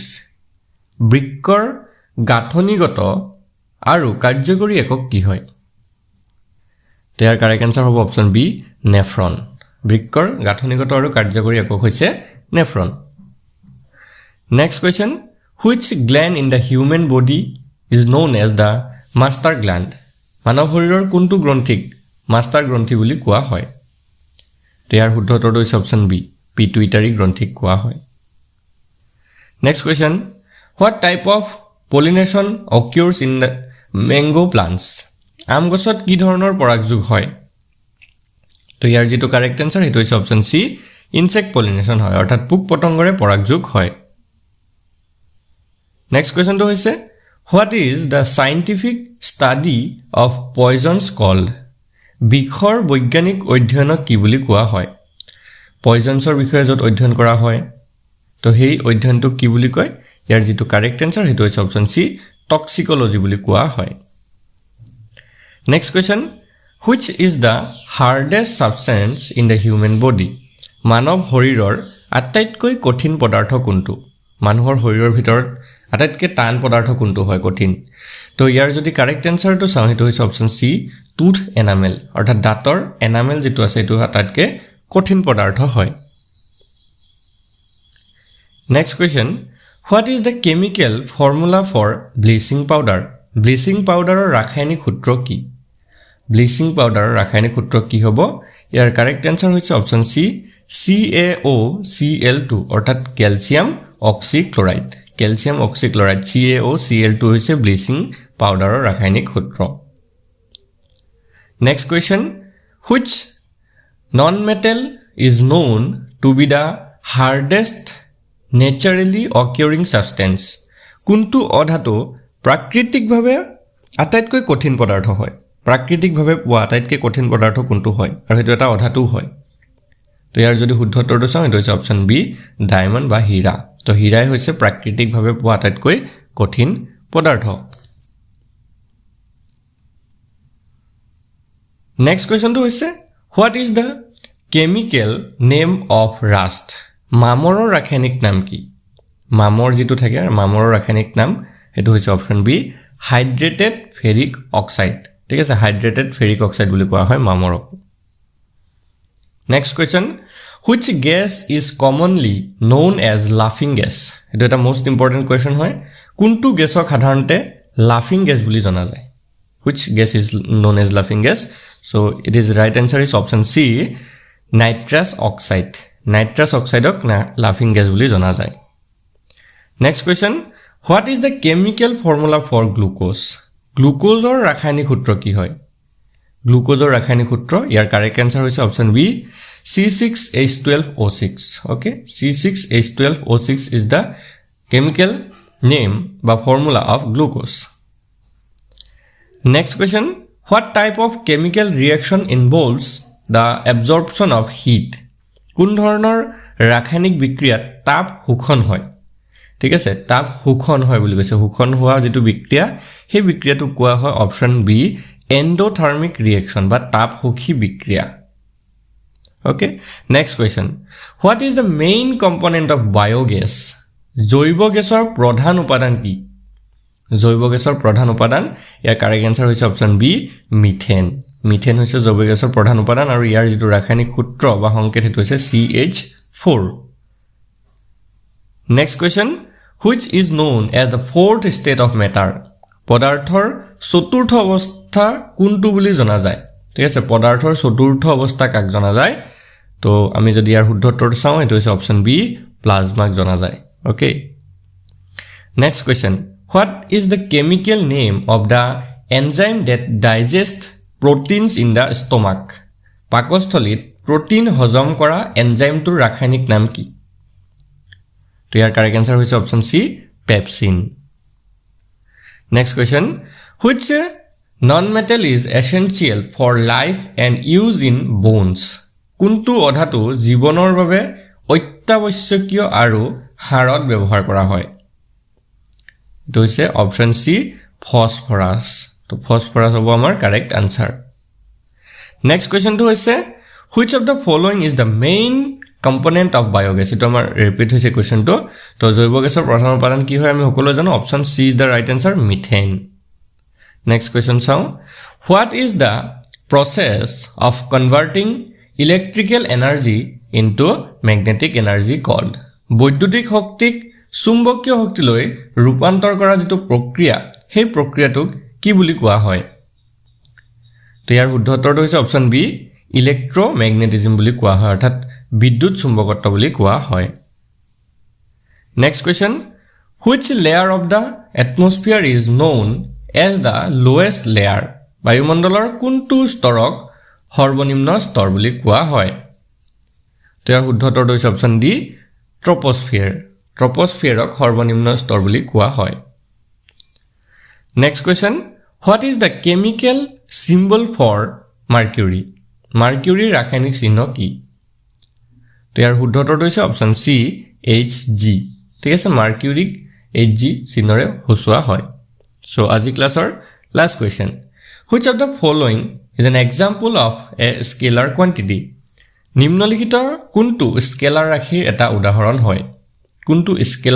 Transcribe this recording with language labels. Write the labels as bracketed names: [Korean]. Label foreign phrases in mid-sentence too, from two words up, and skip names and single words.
[Assamese] বৃক্কৰ গাঁথনিগত আৰু কাৰ্যকৰী একক কি হয়? তো ইয়াৰ [English] correct answer [Assamese] হ'ব [English] option B, [Assamese] নেফ্ৰন। বৃক্কৰ গাঁথনিগত আৰু কাৰ্যকৰী একক হৈছে নেফ্ৰন [English] next question which gland in the human body is known as the master gland [Assamese] মানৱ শৰীৰৰ কোনটো গ্ৰন্থিক মাষ্টাৰ গ্ৰন্থি বুলি কোৱা হয় ইয়াৰ শুদ্ধ উত্তৰটো হৈছে [English] option B [Assamese] পিটুইটাৰী গ্ৰন্থিক কোৱা হয় [English] next question what type of pollination occurs in the mango plants [Assamese] আম গছত কি ধৰণৰ পৰাগযোগ হয় তো ইয়াৰ যেটো [English] correct answer [Assamese] হেতু হৈছে [English] option C insect pollination [Assamese] হয় অৰ্থাৎ পোক পতংগৰে পৰাগযোগ হয় [English] next questionটো [Assamese] হৈছে [English] what is the scientific study of poisons called [Assamese] বিখৰ বৈজ্ঞানিক অধ্যয়নক কি বুলি কোৱা হয় পয়জনছৰ বিষয়ে যত অধ্যয়ন কৰা হয় তো হেই অধ্যয়নটো কি বুলি কয় ইয়াৰ যেটো [English] correct answer [Assamese] হেতু হৈছে [English] option C toxicology [Assamese] বুলি কোৱা হয় [English] next question which is the hardest substance in the human body [Assamese] মানৱ শৰীৰৰ আটাইতকৈ কঠিন পদাৰ্থ কোনটো মানুহৰ শৰীৰৰ ভিতৰত আটাইতকৈ টান পদাৰ্থ কোনটো হয় কঠিন তো ইয়াৰ যদি [English] correct answerটো [Assamese] চাও হেতু হৈছে [English] option C tooth enamel [Assamese] অৰ্থাৎ দাঁতৰ এনামেল যেটো আছে এটো আটাইতকৈ কঠিন পদাৰ্থ হয় [English] next question what is the chemical formula for bleaching powder bleaching powder [Assamese] ৰাসায়নিক সূত্ৰ কি [English] bleaching powder [Assamese] ৰাসায়নিক সূত্ৰ কি হ'ব ইয়াৰ [English] correct answer হৈছে option C [Assamese] CaOCl2 অৰ্থাৎ [English] calcium oxychloride calcium oxychloride [Assamese] CaOCl2 হৈছে [English] bleaching powderৰ [Assamese] ৰাসায়নিক সূত্ৰ [English] next question which non-metal is known to be the hardest naturally occurring substance [Assamese] কোনটো অধাতু প্ৰাকৃতিকভাৱে আটাইতকৈ কঠিন পদাৰ্থ হয় প্ৰাকৃতিকভাৱে পোৱা আটাইতকৈ কঠিন পদাৰ্থ কোনটো হয় আৰু হেতু এটা অধাতু হয় তো ইয়াৰ যদি শুদ্ধ উত্তৰটো চাও হেতু হৈছে [English] option B diamond [Assamese] বা হীৰা তো হীৰাই হৈছে প্ৰাকৃতিকভাৱে পোৱা আটাইতকৈ কঠিন পদাৰ্থ [English] next questionটো [Assamese] হৈছে [English] what is the chemical name of rust [Assamese] মামৰৰ ৰাসায়নিক নাম কি মামৰ যেটো থাকে মামৰৰ ৰাসায়নিক নাম হেতু হৈছে [English] option B hydrated ferric oxide [Assamese] ঠিক আছে হাইড্ৰেটেড [English] ferric oxide [Assamese] বুলি কোৱা হয় মামৰক [English] next question which gas is commonly known as laughing gas [Assamese] এটো এটা [English] most important question হয় [Assamese] কোনটো গেছক সাধাৰণতে [English] laughing gas [Assamese] বুলি জনা যায় [English] which gas is known as laughing gas so it is right answer is option C nitrous oxide nitrous oxide ok laughing gas [Assamese] বুলি জনা যায় [English] next question what is the chemical formula for glucose glucose or [Assamese] ৰাসায়নিক সূত্ৰ কি হয় [English] glucose or [Assamese] ৰাসায়নিক সূত্ৰ ইয়াৰ [English] correct answer হৈছে option B C6H12O6 okay C6H12O6 is the chemical name বা formula of glucose next question what type of chemical reaction involves the absorption of heat [Assamese] কোন ধৰণৰ ৰাসায়নিক বিক্ৰিয়াত তাপ শোষণ হয় ঠিক আছে তাপ শোষণ হয় বুলি কৈছে শোষণ হোৱা যেটো বিক্ৰিয়া সেই বিক্ৰিয়াটো কোৱা হয় [English] option B endothermic reaction [Assamese] বা তাপ শোষী বিক্ৰিয়া [English] okay next question what is the main component of biogas [Assamese] জৈব গেছৰ প্ৰধান উপাদান কি জৈব গেছৰ প্ৰধান উপাদান ইয়াৰ [English] correct answer [Assamese] হৈছে [English] option B [Assamese] মিথেন মিথেন হৈছে জৈব গেছৰ প্ৰধান উপাদান আৰু ইয়াৰ যেটো ৰাসায়নিক সূত্ৰ বা সংকেত হেতু হৈছে CH4 [English] next question which is known as the fourth state of matter [Assamese] পদাৰ্থৰ চতুৰ্থ অৱস্থা কোনটো বুলি জনা যায় ঠিক আছে পদাৰ্থৰ চতুৰ্থ অৱস্থা কাক জনা যায় তো আমি যদি ইয়াৰ শুদ্ধ উত্তৰটো চাও এটো হৈছে [English] option B [Assamese] প্লাজমাক জনা [English] যায় okay next question what is the chemical name of the enzyme that digests proteins in the stomach [Assamese] পাকস্থলীত প্ৰটিন হজম কৰা এনজাইমটোৰ ৰাসায়নিক নাম কি তো ইয়াৰ [English] কাৰেক্ট আনসাৰ হৈছে option C pepsin next question which non-metal is essential for life and use in bones [Assamese] কোনটো অধাতু জীৱনৰ বাবে অত্যাৱশ্যকীয় আৰু হাড়ত ব্যৱহাৰ কৰা হয় এটো হৈছে [English] option C [Assamese] ফসফৰাস তো ফসফৰাস হ'ব আমাৰ [English] correct answer next questionটো [Assamese] হৈছে [English] which of the following is the main component of biogas [Assamese] এটো আমাৰ ৰিপিট হৈছে কোৱেশ্চনটো তো জৈব গেছৰ প্ৰধান উপাদান কি হয় আমি সকলো জানো [English] option C is the right answer [Assamese] মিথেন [English] next question sao what is the process of converting electrical energy into magnetic energy called? [Assamese] বৈদ্যুতিক শক্তিক চুম্বকীয় শক্তিলৈ ৰূপান্তৰ কৰা যেটো প্ৰক্ৰিয়া সেই প্ৰক্ৰিয়াটোক কি বুলি কোৱা হয় তো ইয়াৰ শুদ্ধ উত্তৰটো হৈছে [English] option B electromagnetism [Assamese] বুলি কোৱা হয় অৰ্থাৎ বিদ্যুৎ চুম্বকত্ব বুলি কোৱা হয় [English] next question which layer of the atmosphere is known as the lowest layer [Assamese] বায়ুমণ্ডলৰ কোনটো স্তৰক সৰ্বনিম্ন স্তৰ বুলি কোৱা হয় তো ইয়াৰ শুদ্ধ উত্তৰটো হৈছে [English] option D [Assamese] ট্ৰপোস্ফিয়াৰক সৰ্বনিম্ন স্তৰ বুলি কোৱা হয় [English] next question what is the chemical symbol for mercury mercury [Assamese] ৰাসায়নিক চিহ্ন কি তো ইয়াৰ শুদ্ধ উত্তৰটো হৈছে [English] option C [Assamese] Hg ঠিক আছে মাৰ্কিউৰিক Hg চিহ্নৰে হসুৱা হয় সো আজি ক্লাছৰ [English] last question which of the following is an example of a scalar quantity [Assamese] নিম্নলিখিত কোনটো স্কেলাৰ ৰাশিৰ এটা উদাহৰণ হয় কোনটো স্কেলাৰ